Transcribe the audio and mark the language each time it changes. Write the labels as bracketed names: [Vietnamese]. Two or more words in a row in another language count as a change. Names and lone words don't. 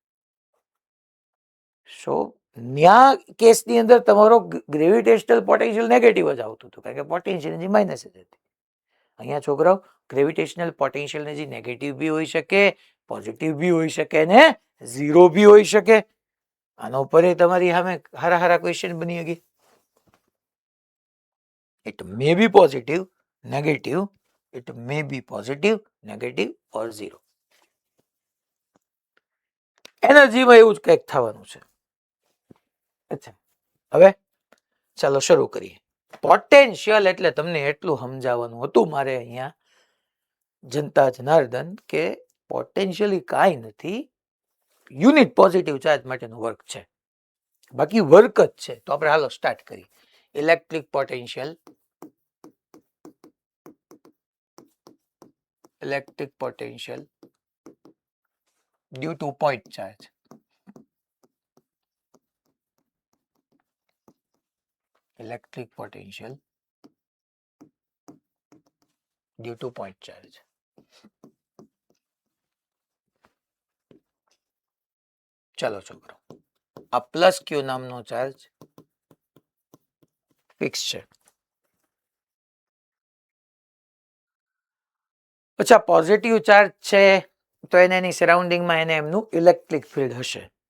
[Gujarati] સો ન્યા કેસની અંદર તમારો [English] gravitational potential negative [Gujarati] જ આવતું હતું, કારણ કે [English] potential energy minus [Gujarati] જ હતી. અહીંયા છોકરાઓ [English] gravitational potential energy negative [Gujarati] બી હોઈ શકે, પોઝિટિવ બી હોઈ શકે ને ઝીરો બી હોઈ શકે. આના ઉપર તમારી સામે હારા ક્વેશ્ચન બની ગઈ. [English] It may be positive, negative, it may be positive, negative or zero. [Gujarati] એનર્જીમાં એવું જ કંઈક થવાનું છે. અચ્છા, હવે ચાલો શરૂ કરીએ. પોટેન્શિયલ એટલે તમને એટલું સમજાવવાનું હતું મારે અહીંયા જનતા જનાર્દન કે પોટેન્શિયલ કાંઈ નથી, [English] unit positive charge [Gujarati] માટેનું વર્ક છે, બાકી વર્ક જ છે. તો આપણે હાલો સ્ટાર્ટ કરીએ. [English] electric potential due to point charge. Electric potential due to point charge. [Gujarati] ચલો છોકરો, આ પ્લસ ક્યુ નામનો ચાર્જ ફિક્સ છે. અચ્છા, [English] positive charge [Gujarati] છે તો એની સરાઉન્ડિંગમાં એને એમનું [English] electric field [Gujarati] હશે.